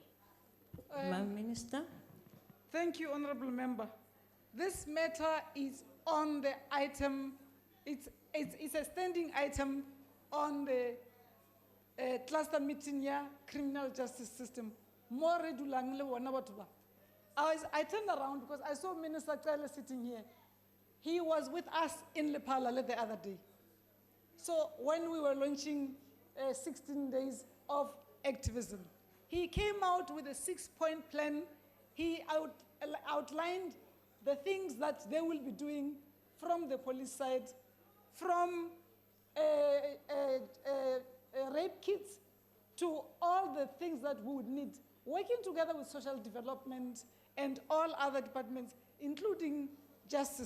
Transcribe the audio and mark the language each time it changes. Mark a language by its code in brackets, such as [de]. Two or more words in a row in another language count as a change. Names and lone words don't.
[en] Madam Minister. Thank you, Honorable Member. This matter is on the item, it's a standing item on the cluster meeting here, criminal justice system. [st] more redulang le bona batho ba. [en] I turned around because I saw Minister Cele sitting here. He was with us in Lepala the other day. So when we were launching 16 days of activism, he came out with a 6-point plan. He outlined the things that they will be doing from the police side, from rape kits to all the things that we would need, working together with social development and all other departments, including justice.